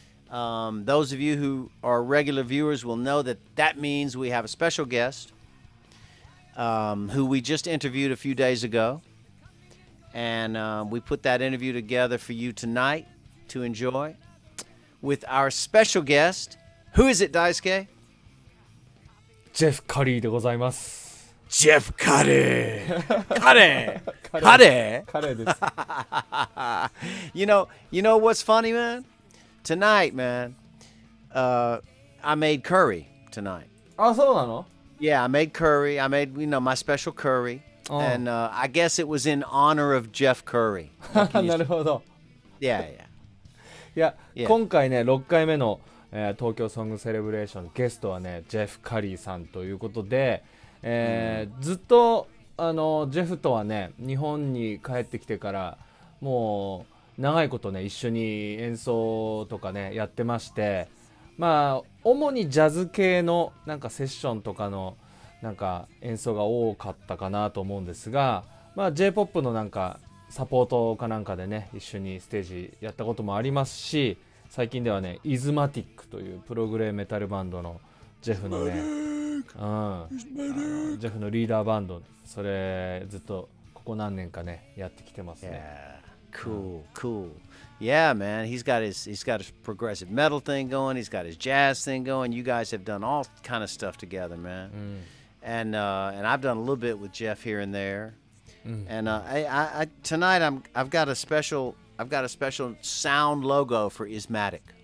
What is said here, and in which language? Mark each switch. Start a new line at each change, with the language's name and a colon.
English: Those of you who are regular viewers will know that means we have a special guest who we just interviewed a few days ago. And we put that interview together for you tonight to enjoy with our special guest. Who is it, Daisuke?
Japanese: ジェフ・カリーでございます。
English: Jeff Curry. Curry.
Japanese: カレーです。
English: You know what's funny, man? Tonight, man, I made curry tonight.
Japanese: あ、そうなの?
English: Yeah, I made curry. I made, my special curry. And I guess it was in honor of Jeff Curry.
Japanese: なるほど。
English: Yeah.
Japanese: いや、今回ね、6回目の、東京ソングセレブレーション、ゲストはね、ジェフ・カリーさんということで、ずっとジェフとはね、日本に帰ってきてからもう長いことね、一緒に演奏とかね、やってまして、まあ主にジャズ系のなんかセッションとかのなんか演奏が多かったかなと思うんですが、まあ J-POP のなんかサポートかなんかでね、一緒にステージやったこともありますし、最近ではね、IZMATIK というプログレメタルバンドのジェフのね、ジェフのリーダーバンド、それずっとここ何年かねやってきてますね。
English: Cool. Yeah, man. He's got his progressive metal thing going. He's got his jazz thing going. You guys have done all kind of stuff together, man. And I've done a little bit with Jeff here and there. And I tonight I've got a special sound logo for IZMATIK.